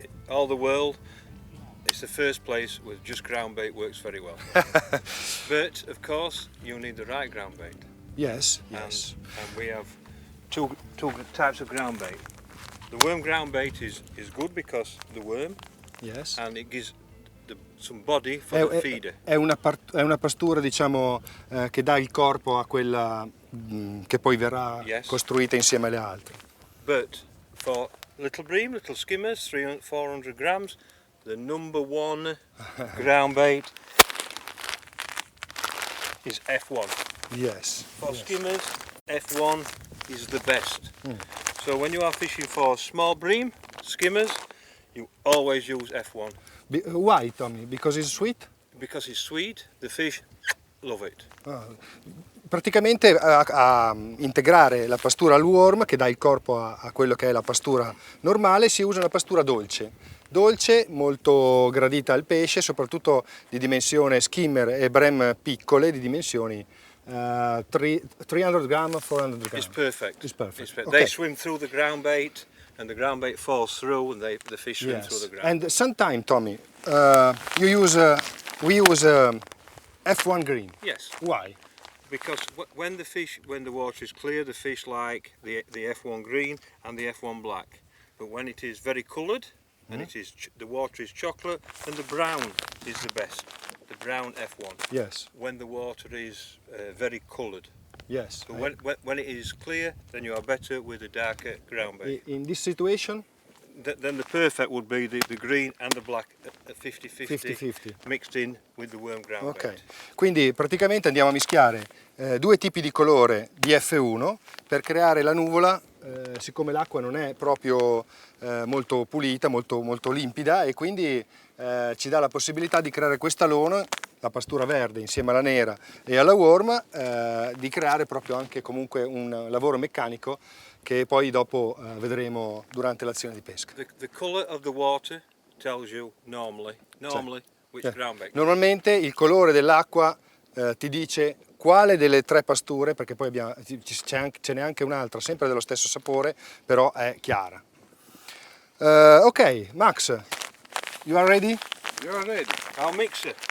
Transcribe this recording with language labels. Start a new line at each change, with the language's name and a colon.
English: All the world, it's the first place where just ground bait works very well. But of course, you need the right ground bait. Yes. And we have two types of ground bait. The worm ground bait is good because the worm, Yes. and it gives some body for the feeder.
Italian: È una pastura, diciamo, che dà il corpo a quella che poi verrà costruita insieme alle altre.
English: But for little bream, little skimmers, 300-400 grams, the number one ground bait is F1. Yes. For skimmers, F1 is the best. So when you are fishing for small bream, skimmers, you always use F1. Why, Tommy? Because it's sweet? Because it's sweet, the fish love it.
Italian: Praticamente a integrare la pastura al worm, che dà il corpo a quello che è la pastura normale, si usa una pastura dolce, molto gradita al pesce, soprattutto di dimensione skimmer e brem piccole, di dimensioni 300 gram, 400 gram.
English: It's perfect. It's perfect. Okay. They swim through the ground bait, and the ground bait falls through, and the fish swim through the ground. And sometimes, Tommy, we use F1 green. Yes. Why? Because when the water is clear, the fish like the F1 green and the F1 black. But when it is very coloured, and the water is chocolate, and the brown is the best. The brown F1. Yes. When the water is very coloured. Yes. So when it is clear, then you are better with a darker ground bait. In this situation? then the perfect would be the green and the black at 50-50 50-50. mixed in with the worm ground bait.
Italian: Ok, quindi praticamente andiamo a mischiare due tipi di colore di F1 per creare la nuvola, siccome l'acqua non è proprio molto pulita, molto limpida, e quindi ci dà la possibilità di creare quest'alone, la pastura verde insieme alla nera e alla worm, di creare proprio anche comunque un lavoro meccanico che poi dopo vedremo durante l'azione di pesca.
English: The colour of the water tells you normally which ground bait.
Italian: Normalmente il colore dell'acqua ti dice quale delle tre pasture, perché poi ce n'è anche un'altra sempre dello stesso sapore, però è chiara.
English: Ok, Max, you are ready? You are ready. I'll mix it.